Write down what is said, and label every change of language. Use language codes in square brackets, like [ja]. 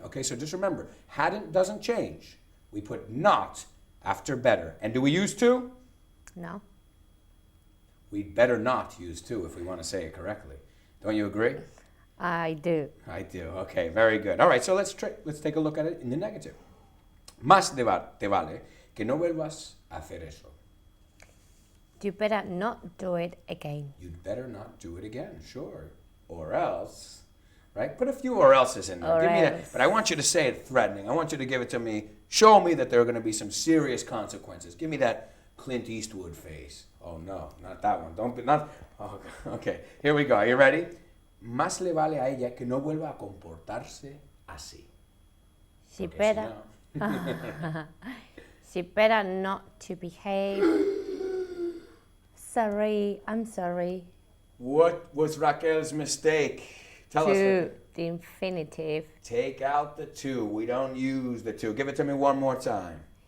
[en] Okay, so just remember, hadn't doesn't change. We put not after better. And do we use to? No. We'd better not use to if we want to say it correctly. Don't you agree? I do. I do. Okay, very good. All right, so let's take a look at it in the negative. [es] Más te vale que no vuelvas a hacer eso. [en] You better not do it again. You'd better not do it again, sure. Or else, right? Put a few or else's in there. Or Give me that. else. But I want you to say it threatening. I want you to give it to me. Show me that there are going to be some serious consequences. Give me that Clint Eastwood face. Oh no, not that one. Don't be not. Oh, okay, here we go. Are you ready? [es] Más le vale a ella que no vuelva a comportarse así. [en] She [es] Porque [en] better... [es] si no- [en] She better not to behave. Sorry, I'm sorry. What was Raquel's mistake? Tell us. To the infinitive. Take out the to. We don't use the to. Give it to me one more time.